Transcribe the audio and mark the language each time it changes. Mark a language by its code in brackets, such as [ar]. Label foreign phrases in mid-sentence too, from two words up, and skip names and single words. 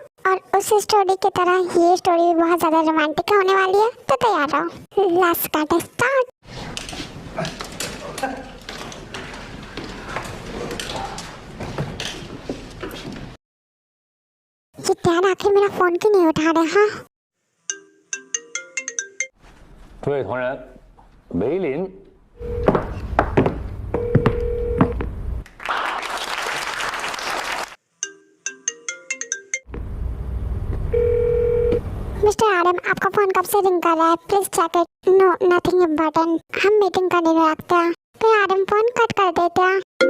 [hi] और उस स्टोरी की तरह ये स्टोरी भी बहुत ज्यादा रोमांटिक होने वाली है, तो तैयार रहो। [en] let's get start. [hi] ये डैड आखिर मेरा फोन क्यों नहीं उठा रहे? हाँ, [zh] 诸位同仁，梅林。 [hi] मिस्टर एडम, आपका फोन कब से रिंग कर रहा है? [en] please check it. no, nothing important. [hi] हम [en] meeting continue [hi] रखते हैं। फिर एडम फोन कट कर देते हैं।